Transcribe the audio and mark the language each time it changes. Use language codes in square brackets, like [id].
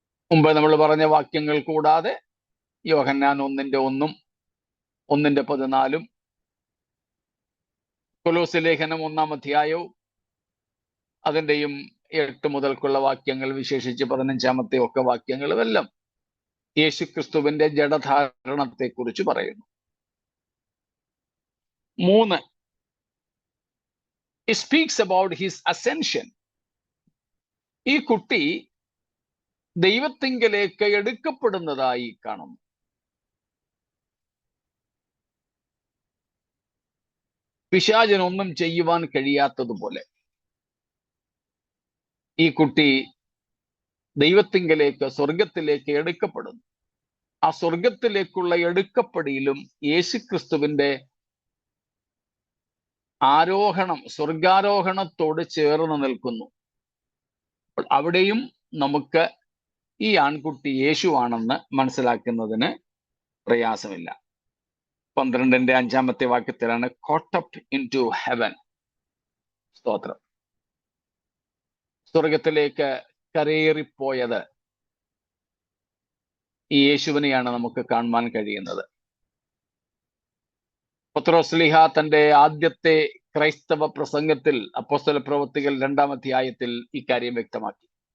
[ml] മുമ്പ് നമ്മൾ പറഞ്ഞ വാക്യങ്ങൾ കൂടാതെ യോഹന്നാൻ 1:1, 1:14, കൊലോസ്യ ലേഖനം 1-ാം അധ്യായവും അതിൻ്റെയും 8 മുതൽക്കുള്ള വാക്യങ്ങൾ, വിശേഷിച്ച് 15-ാമത്തെ ഒക്കെ വാക്യങ്ങളും എല്ലാം യേശുക്രിസ്തുവിന്റെ ജഡധാരണത്തെ കുറിച്ച് പറയുന്നു. [en] 3, it speaks about his ascension. [ml] ഈ കുട്ടി ദൈവത്തിങ്കലേക്ക് എടുക്കപ്പെടുന്നതായി കാണുന്നു. പിശാചിനൊന്നും ചെയ്യുവാൻ കഴിയാത്തതുപോലെ ഈ കുട്ടി ദൈവത്തിങ്കലേക്ക്, സ്വർഗത്തിലേക്ക് എടുക്കപ്പെടുന്നു. ആ സ്വർഗത്തിലേക്കുള്ള എടുക്കപ്പെടിയിലും യേശുക്രിസ്തുവിന്റെ ആരോഹണം, സ്വർഗാരോഹണത്തോട് ചേർന്ന് നിൽക്കുന്നു. അവിടെയും നമുക്ക് ഈ ആൺകുട്ടി യേശുവാണെന്ന് മനസ്സിലാക്കുന്നതിന് പ്രയാസമില്ല. 12-ന്റെ 5-ാമത്തെ വാക്യത്തിലാണ് [en] caught up into heaven. [ml] സ്തോത്രം. സ്വർഗത്തിലേക്ക് കരയേറിപ്പോയത് ഈ യേശുവിനെയാണ് നമുക്ക് കാണുവാൻ കഴിയുന്നത്. പത്രോസ്ലീഹ തന്റെ ആദ്യത്തെ ക്രൈസ്തവ പ്രസംഗത്തിൽ അപ്പോസ്തല പ്രവൃത്തികൾ 2-ാം അധ്യായത്തിൽ ഇക്കാര്യം വ്യക്തമാക്കി.